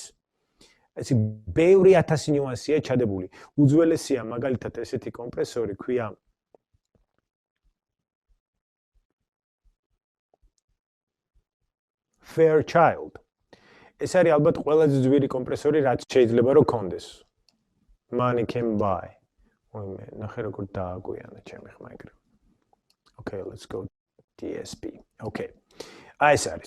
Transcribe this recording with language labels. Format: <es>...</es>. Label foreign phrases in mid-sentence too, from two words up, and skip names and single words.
<ka>ეს ბევრი 1000 ნიუანსია ჩადებული. უძველესია მაგალითად ესეთი კომპრესორი ქვია Fairchild. ეს არის ალბათ ყველაზე ძვირი კომპრესორი, რაც შეიძლება რომ კონდეს.</ka> <en>Money can buy.</en> <ka>Ой, ნახე როგორ დააგვიანა ჩემი ხმა ეგრე.</ka> <en>Okay, let's go DSP. Okay.</en> <ka>აი ეს არის.</ka>